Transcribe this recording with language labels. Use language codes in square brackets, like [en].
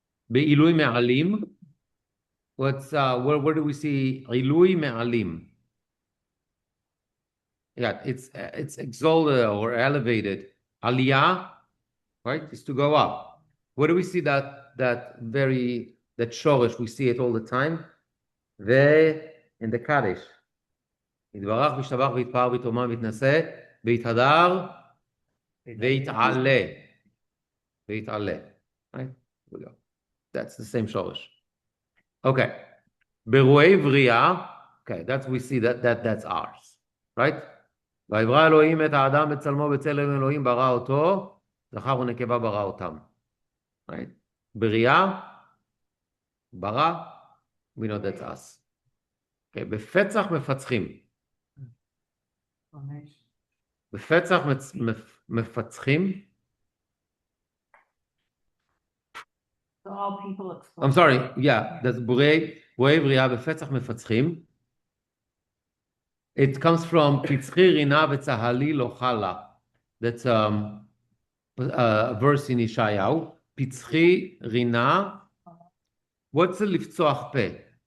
[he] Be'ilui me'alim. [en] What's where do we see [he] ilui me'alim? [en] Yeah, it's exalted or elevated. Aliyah, right, is to go up. Where do we see that shorish? We see it all the time. In the Kaddish. [he] יתברך וישתבח ויתפאר ויתרומם ויתנשא ויתהדר ויתעלה. [en] Right? Here we go. That's the same shorish. Okay. [he] ברואי בריאה. [en] Okay, we see that's ours. Right? [he] ויברא אלוהים את האדם בצלמו בצלם אלוהים ברא אותו, זכר ונקבה ברא אותם. [en] Right? [he] בריאה, ברא, [en] we know that's us. Okay, [he] בפצח מפצחים. בפצח מפצחים. [en] So all people explain. I'm sorry, yeah, that's [he] בורא בריאה בפצח מפצחים. [en] It comes from [he] פצחי רינה וצהלי לא חלה. [en] That's a verse in Yeshayahu. [he] פצחי רינה. [en] What's a [he] לפצוח פה?